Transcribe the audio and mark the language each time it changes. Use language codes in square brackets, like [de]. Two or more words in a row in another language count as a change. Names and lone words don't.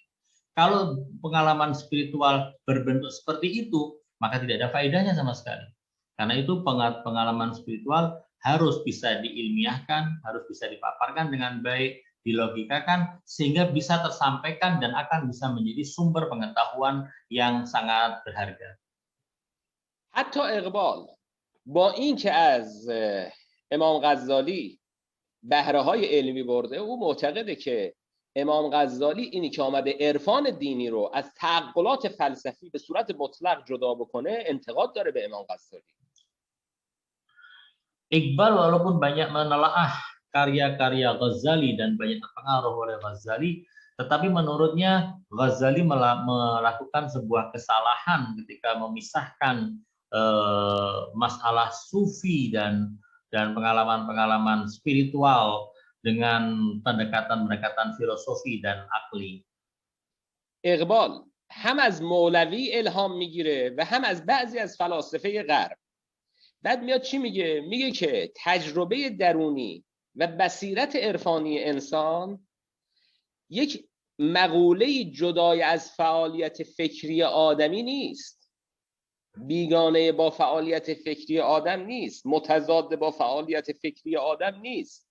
[id] Kalau pengalaman spiritual berbentuk seperti itu, maka tidak ada faedahnya sama sekali. Karena itu pengalaman spiritual harus bisa diilmiahkan, harus bisa dipaparkan dengan baik, dilogikakan sehingga bisa tersampaikan dan akan bisa menjadi sumber pengetahuan yang sangat berharga. [fa] حتی اقبال با اینکه از امام غزالی بهره های علمی برده، او معتقده که امام غزالی اینی که آمده عرفان دینی رو از تعقلات فلسفی به صورت مطلق جدا بکنه انتقاد داره به امام غزالی. [id] Iqbal walaupun banyak menelaah karya-karya Ghazali dan banyak terpengaruh oleh Ghazali, tetapi menurutnya Ghazali melakukan sebuah kesalahan ketika memisahkan masalah sufi dan pengalaman-pengalaman spiritual dengan pendekatan-pendekatan filosofi dan akli. [fa] اقبال هم از مولوی الهام میگیره و هم از بعضی از فلاسفه غرب. بعد میاد چی میگه؟ میگه که تجربه درونی و بصیرت عرفانی انسان یک مقوله جدای از فعالیت فکری آدمی نیست، بیگانه با فعالیت فکری آدم نیست، متضاد با فعالیت فکری آدم نیست.